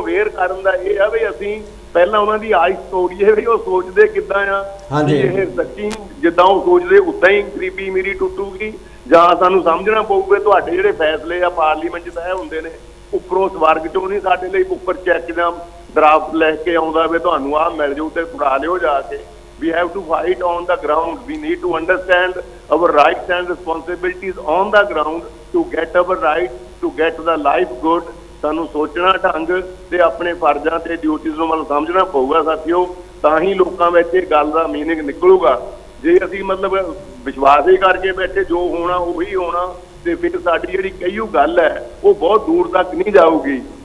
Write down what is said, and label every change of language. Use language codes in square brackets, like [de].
[pa] Aware ਕਰਨ ਦਾ ਇਹ ਆ ਵੀ ਅਸੀਂ ਪਹਿਲਾਂ ਉਹਨਾਂ ਦੀ ਆਇਸ ਤੋੜੀਏ ਵੀ ਉਹ ਸੋਚਦੇ ਕਿੱਦਾਂ ਆ। ਇਹ ਸੱਚੀ ਜਿੱਦਾਂ ਉਹ ਸੋਚਦੇ ਉੱਦਾਂ ਹੀ ਗਰੀਬੀ ਮੇਰੀ ਟੁੱਟੂਗੀ, ਜਾਂ ਸਾਨੂੰ ਸਮਝਣਾ ਪਊਗਾ ਤੁਹਾਡੇ ਜਿਹੜੇ ਫੈਸਲੇ ਆ ਪਾਰਲੀਮੈਂਟ 'ਚ ਤੈਅ ਹੁੰਦੇ ਨੇ ਉੱਪਰੋਂ ਸਵਰਗ 'ਚੋਂ ਨਹੀਂ ਸਾਡੇ ਲਈ ਉੱਪਰ ਚੈੱਕ ਜਾਂ ਡਰਾਫਟ ਲੈ ਕੇ ਆਉਂਦਾ ਵੀ ਤੁਹਾਨੂੰ ਆਹ ਮਿਲ ਜਾਊ ਤੇ ਫੜਾ ਲਿਓ ਜਾ ਕੇ। [en] We have to fight on the ground. We need to understand our rights and responsibilities on the ground to get our rights, to get the life good. [pa] ਸਾਨੂੰ ਸੋਚਣਾ ਢੰਗ ਤੇ ਆਪਣੇ ਫਰਜ਼ਾਂ ਤੇ ਡਿਊਟੀਆਂ ਨੂੰ ਮਤਲਬ ਸਮਝਣਾ ਪਊਗਾ ਸਾਥੀਓ, ਤਾਂ ਹੀ ਲੋਕਾਂ ਵਿੱਚ ਇਹ ਗੱਲ ਦਾ ਮੀਨਿੰਗ ਨਿਕਲੂਗਾ। ਜੇ ਅਸੀਂ ਮਤਲਬ ਵਿਸ਼ਵਾਸ ਹੀ ਕਰਕੇ ਬੈਠੇ ਜੋ ਹੋਣਾ ਉਹੀ ਹੋਣਾ ਤੇ ਫਿਰ ਸਾਡੀ ਜਿਹੜੀ ਕਹੀਓ ਗੱਲ ਹੈ ਉਹ ਬਹੁਤ ਦੂਰ ਤੱਕ ਨਹੀਂ ਜਾਊਗੀ।